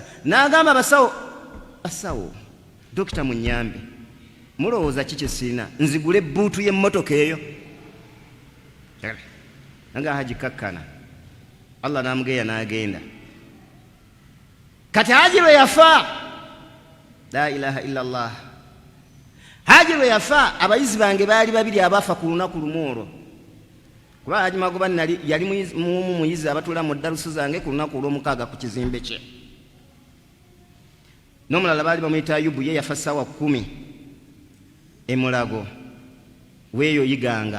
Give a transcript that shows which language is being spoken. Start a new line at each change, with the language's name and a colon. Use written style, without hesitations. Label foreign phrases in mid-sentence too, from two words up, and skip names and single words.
Ganda: N'agamba basawo dokita munyambe mulowooza ki kye sirina nzigule ebbuutu y'emmotoka eyo nga Haji kakkana. Allah n'amugeya n'agenda. Kati Haji lwe yafa
Arabic: لا إله إلا الله
Ganda: Haji lwe yafa abayizi bange baali babiri abafa ku lunaku lumu olwo kuba Haji Magoba yali muyizi abatuula mu darusu zange ku lunaku olw'omukaaga ku kizimbe kye n'omulala baali bamuyita Ayubu ye yafa ssaawa 10 emulago weeyo yiganga.